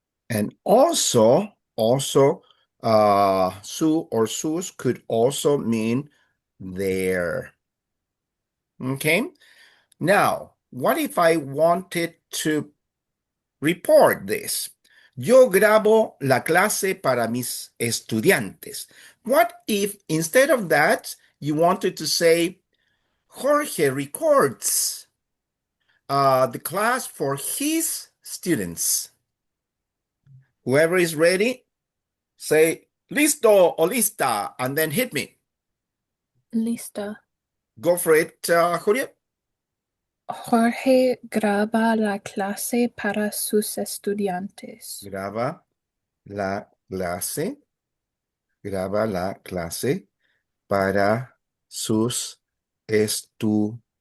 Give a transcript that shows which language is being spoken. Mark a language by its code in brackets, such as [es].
[en] And also, su or sus could also mean there. Okay? Now, what if I wanted to report this? [es] Yo grabo la clase para mis estudiantes. [en] What if instead of that, you wanted to say, Jorge records the class for his students? Whoever is ready, say [es] listo o lista, [en] and then hit me. [es] Lista. [en] Go for it, Julia. [es] Jorge graba la clase para sus estudiantes. Graba la clase. Graba la clase para sus estudiantes.